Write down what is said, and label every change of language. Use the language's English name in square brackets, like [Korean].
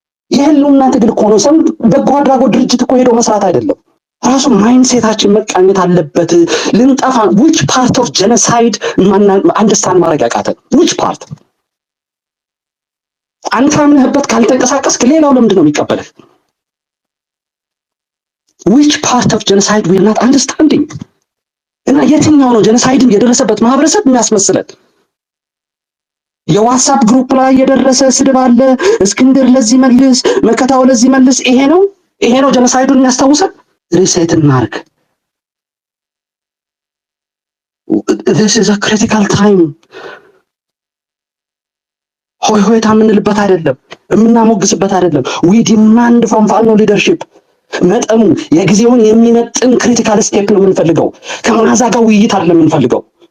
[Amharic] የህልውና ትግል እኮ ነው። ሰው በጎ አድራጎት ድርጅት እኮ ሄዶ መስራት አይደለም። ራሱ ማይንድሴታችን መቃኘት አለበት። ልንጠፋ [English] which part of genocide [Amharic] አንደርስታንድ ማድረግ ያቃተን [English] which part? [Amharic] አንተ አምነህበት ካልተንቀሳቀስክ ሌላው ለምንድን ነው የሚቀበልህ? [English] which part of genocide we are not understanding? [Amharic] እና የትኛው ነው ጀኖሳይድን የደረሰበት ማህበረሰብ የሚያስመስለን? የዋትስአፕ ግሩፕ ላይ የደረሰ ስድብ አለ። እስክንድር ለዚህ መልስ፣ መከታው ለዚህ መልስ። ይሄ ነው ጀኖሳይዱን የሚያስታውሰን? ሪሴት እናርግ። [English] this is a critical time። [Amharic] ሆይታ የምንልበት አይደለም፣ የምናሞግስበት አይደለም። [English] we demand from ፋኖ leadership [Amharic] መጠኑ የጊዜውን የሚመጥን ክሪቲካል ስቴፕ ነው የምንፈልገው። ከመዓዛ ጋር ውይይት አይደለም የምንፈልገው።